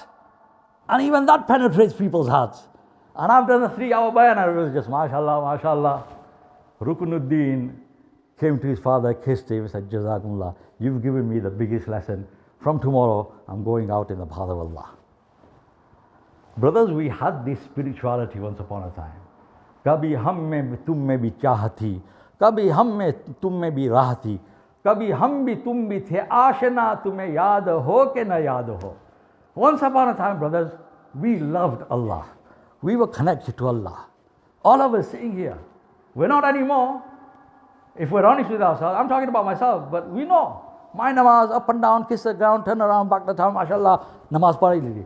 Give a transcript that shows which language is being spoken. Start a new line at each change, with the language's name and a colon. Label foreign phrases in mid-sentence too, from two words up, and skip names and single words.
English: And even that penetrates people's hearts. And after the 3-hour bayan, it was just
Arabic: ماشاء الله، ماشاء الله.
English: Rukunuddin came to his father, kissed him, and said, Jazakumullah, you've given me the biggest lesson. From tomorrow, I'm going out in the path of Allah. Brothers, we had this spirituality once upon a time.
Urdu: کبھی ہم میں تم میں بھی چاہتی، کبھی ہم میں تم میں بھی رہتی، کبھی ہم بھی تم بھی تھے آشنا، تمہیں یاد ہو کہ نہ یاد ہو.
English: Once upon a time, brothers, we loved Allah. We were connected to Allah. All of us sitting here. We're not anymore. If we're honest with ourselves, I'm talking about myself, but we know. My namaz, up and down, kiss the ground, turn around, back the time,
Urdu: ماشاءاللہ، نماز پڑھی لیجی.